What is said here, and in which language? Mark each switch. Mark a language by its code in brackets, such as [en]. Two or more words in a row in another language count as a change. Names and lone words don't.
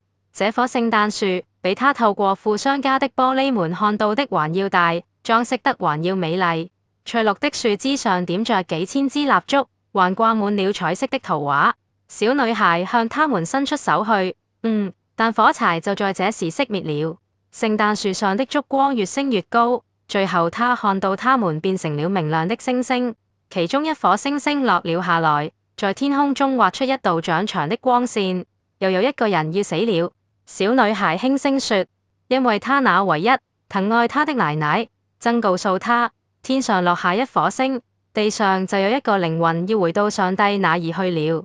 [zh] 這棵聖誕樹比她透過富商家的玻璃門看到的還要大，裝飾得還要美麗。翠綠的樹枝上點着幾千支蠟燭，還掛滿了彩色的圖畫。小女孩向他們伸出手去，但火柴就在這時熄滅了。聖誕樹上的燭光越升越高，最後她看到它們變成了明亮的星星，其中一顆星星落了下來， 在天空中畫出一道長長的光線。又有一個人要死了，小女孩輕聲說，因為她那唯一疼愛她的奶奶，曾告訴她，天上落下一顆星，地上就有一個靈魂要回到上帝那兒去了。